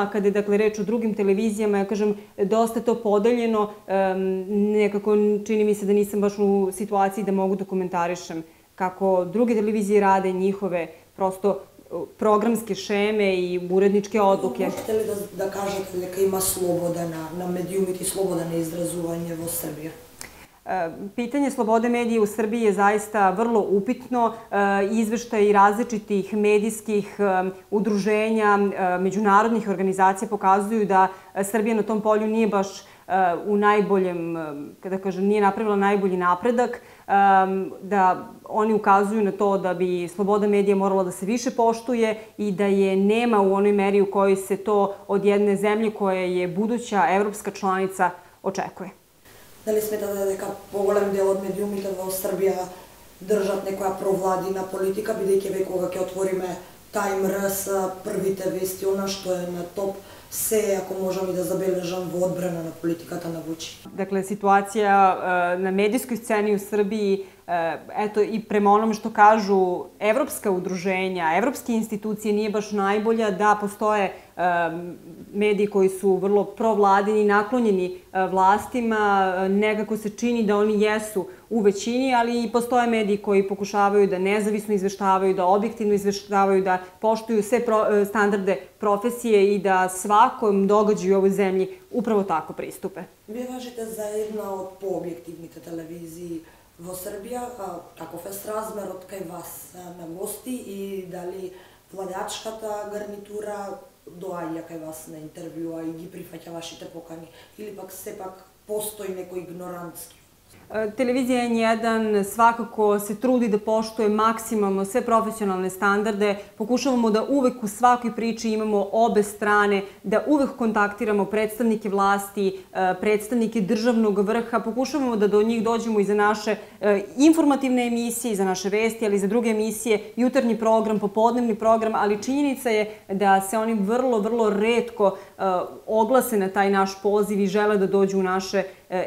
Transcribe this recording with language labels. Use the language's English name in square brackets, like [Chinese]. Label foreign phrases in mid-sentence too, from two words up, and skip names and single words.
[Serbian] A kada je, dakle, reč o drugim televizijama, ja kažem, dosta je to podeljeno. Nekako čini mi se da nisam baš u situaciji da mogu da komentarišem kako druge televizije rade njihove prosto programske šeme i uredničke odluke. Možete li da kažete [Macedonian] дека има слобода на медиумите и слобода на изразување во Србија? [Serbian] Pitanje slobode medija u Srbiji je zaista vrlo upitno. Izveštaji različitih medijskih udruženja, međunarodnih organizacija pokazuju da Srbija na tom polju nije baš u najboljem, kada kažem, nije napravila najbolji napredak, da oni ukazuju na to da bi sloboda medija morala da se više poštuje i da je nema u onoj meri u kojoj se to od jedne zemlje koja je buduća evropska članica očekuje. [Macedonian] Дали сметате дека поголем дел од медиумите во Србија држат некоја провладина политика, бидејќи веќе кога ќе отвориме Time RS, првите вести, она што е на топ, се, ако можам и да забележам, во одбрана на политиката на Вучич. [Serbian] Dakle, situacija na medijskoj sceni u Srbiji, eto, i prema onome što kažu evropska udruženja, evropske institucije, nije baš najbolja. Da, postoje mediji koji su vrlo provladini, naklonjeni vlastima. Nekako se čini da oni jesu u većini, ali i postoje mediji koji pokušavaju da nezavisno izveštavaju, da objektivno izveštavaju, da poštuju sve standarde profesije i da svakom događaju u ovoj zemlji upravo tako pristupe. [Macedonian] Вие важите за една од пообјективните телевизии во Србија, каков е сразмерот кај вас на гости и дали владачката гарнитура доаѓа кај вас на интервјуа и ги прифаќа вашите покани, или пак сепак постои некој игнорантски? [Serbian] Televizija N1 svakako se trudi da poštuje maksimalno sve profesionalne standarde. Pokušavamo da uvek u svakoj priči imamo obe strane, da uvek kontaktiramo predstavnike vlasti, predstavnike državnog vrha. Pokušavamo da do njih dođemo i za naše informativne emisije, i za naše vesti, ali i za druge emisije, jutarnji program, popodnevni program, ali činjenica je da se oni vrlo, vrlo retko oglase na taj naš poziv i žele da dođu u naše emisije.